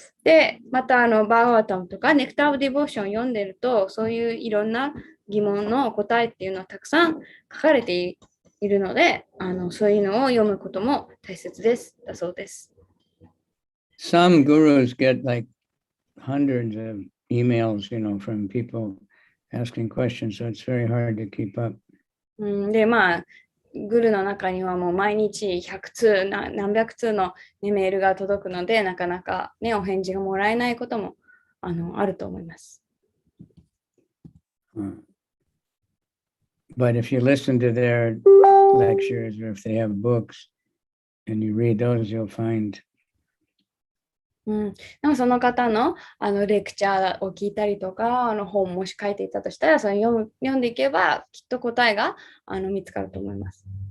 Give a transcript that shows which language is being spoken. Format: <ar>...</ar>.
<ja>で、またバーガワタムとかネクター・オブ・ディボーションを読んでると、そういういろんな疑問の答えっていうのはたくさん書かれているので、そういうのを読むことも大切だそうです。</ja> <en>Some gurus get like hundreds of emails, from people asking questions, so it's very hard to keep up.</en> <ja>で、まあ、グルの中にはもう毎日100通、何百通の、メールが届くので、なかなかね、お返事がもらえないこともあると思います。</ja> <en>But if you listen to their lectures, or if they have books and you read those, you'll find.</en> <ja>でもその方のレクチャーを聞いたりとか本もし書いていたとしたら読んでいけばきっと答えが見つかると思います。</ja>